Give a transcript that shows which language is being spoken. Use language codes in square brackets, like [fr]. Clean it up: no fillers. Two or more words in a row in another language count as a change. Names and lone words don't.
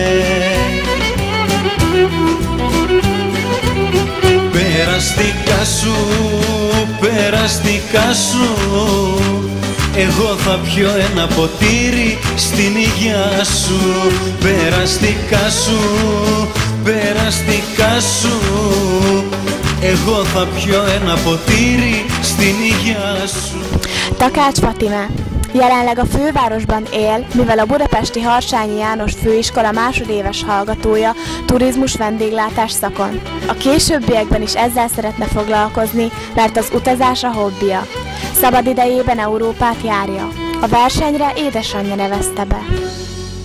[el] Περαστικά σου, περαστικά σου, εγώ θα πιω ένα ποτήρι στην υγειά σου. Περαστικά σου, περαστικά σου, εγώ θα πιω ένα ποτήρι στην υγειά σου. [hu] Takács Fatime jelenleg a fővárosban él, mivel a budapesti Harsányi János Főiskola másodéves hallgatója turizmus vendéglátás szakon. A későbbiekben is ezzel szeretne foglalkozni, mert az utazás a hobbija. Szabad idejében Európát járja. A versenyre édesanyja nevezte be.